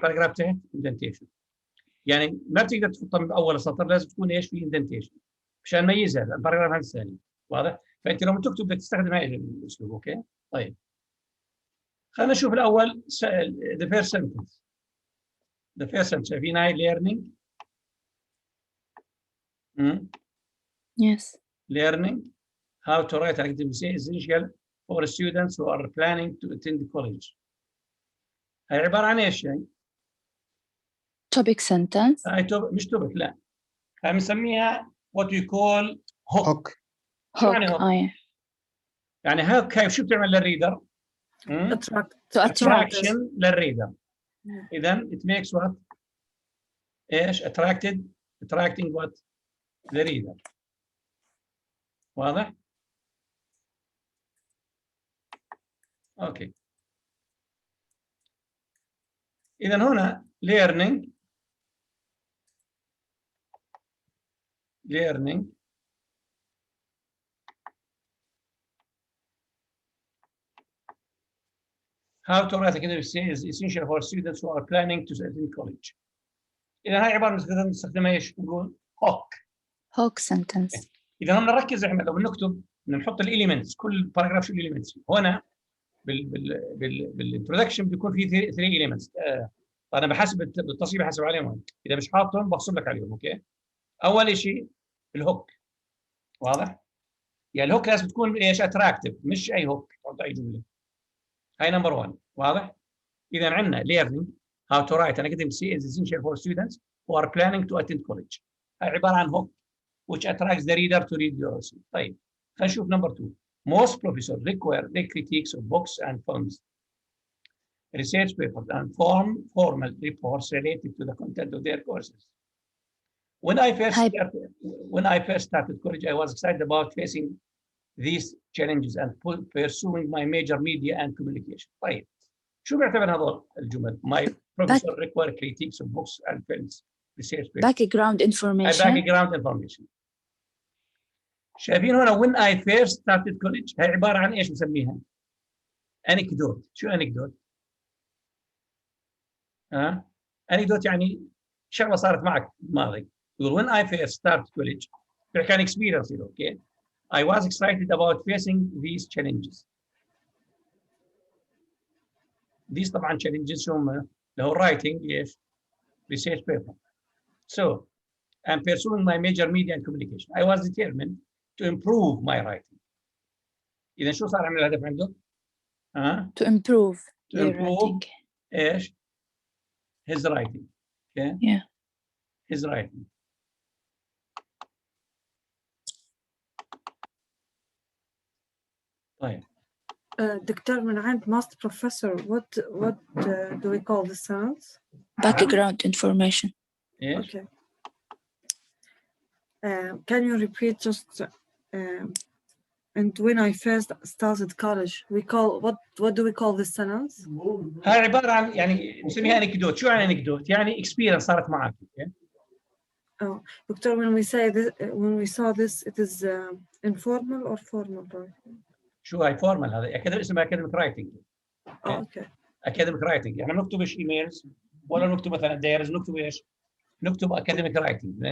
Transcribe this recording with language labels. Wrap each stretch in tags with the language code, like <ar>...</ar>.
<ar>باراجراف تحت indentation. يعني ما بتقدر تحطها من اول سطر، لازم تكون ايش في indentation مشان نميزها الباراجراف عن الثاني. واضح؟ فانت لما تكتب بدك تستخدم هاي الاسلوب. اوكي؟ طيب خلينا نشوف الاول</ar> <en>the first sentence. The first sentence</en> <ar>شايفين هاي</ar> <en>learning. Yes. Learning how to write an essay is essential for students who are planning to attend college.</en> <ar>هاي عبارة عن ايش يعني؟</ar> <en>Topic sentence.</en> <ar>هاي مش توبك، لا. هاي بنسميها</ar> <en>what we call hook.</en> <ar>شو يعني hook؟ يعني hook هاي شو بتعمل للريدر؟</ar> <en>To attract. attraction للريدر. إذا it makes what؟ ايش؟ attracting what؟ the reader.</en> <ar>واضح؟ اوكي. إذا هنا</ar> <en>learning how to write academic essay is essential for students who are planning to attend college.</en> <ar>إذا هاي عبارة نستخدمها ايش؟ نقول</ar> <en>hook sentence.</en> <ar>إذا هم نركز احنا لو بنكتب نحط الاليمنتس، كل باراجراف شو الاليمنتس. هنا بالانترودكشن بيكون في 3 اليمنتس. انا بحسب بالتصميم بحسب عليهم. اذا مش حاطهم بحسب لك عليهم. اوكي. اول شيء الهوك. واضح؟ يعني الهوك لازم تكون ايش؟ اتراكتيف، مش اي هوك تحط اي جمله. هاي نمبر 1.</ar> <en>واضح؟ اذا عندنا learning how to write an academic essay is essential for students who are planning to attend college.</en> <ar>هاي عباره عن</ar> <en>hook which attracts the reader to read your essay.</en> <ar>طيب خلينا نشوف نمبر 2.</ar> <en>Most professors require the critiques of books and films, research papers, and formal reports related to the content of their courses. When I first started college, I was excited about facing these challenges and pursuing my major media and communication.</en> <ar>طيب شو بيعتبر هذول الجمل؟</ar> <en>My professor require critiques of books and films, research papers. Background information.</en> <ar>شايفين هنا</ar> <en>when I first started college</en> <ar>هي عبارة عن ايش نسميها؟ anecdote. شو anecdote؟ anecdote يعني شغلة صارت معك بالماضي.</ar> <en>يقول when I first started college</en> <ar>بيحكي عن</ar> <en>experience. Okay. I was excited about facing these challenges. These طبعا challenges</en> <ar>هم اللي هو</ar> <en>writing ايش؟ research paper. So I'm pursuing my major media and communication. I was determined to improve my writing.</en> <ar>إذا شو صار عمل الهدف عنده؟</ar> <en>To improve their writing. إيش؟ His writing. Okay? Yeah. His writing.</en> <ar>طيب. دكتور من عند</ar> <en>must professor what do we call this sentence? Background information.</en> <ar>إيش؟</ar> <en>Okay. Can you repeat just and when I first started college we call what do we call this sentence?</en> <ar>هاي عبارة عن يعني نسميها anecdote. شو يعني anecdote؟ يعني experience صارت معك.</ar> <en>Okay? Oh, Doctor, when we say this, when we saw this, it is informal or formal?</en> <ar>شو هاي formal؟ هذا أكاديمي اسمها academic writing.</ar> <en>Oh, okay.</en> <ar>academic writing يعني ما نكتب ايش ايميلز ولا نكتب مثلا دايرز، نكتب ايش؟ نكتب academic writing.</ar>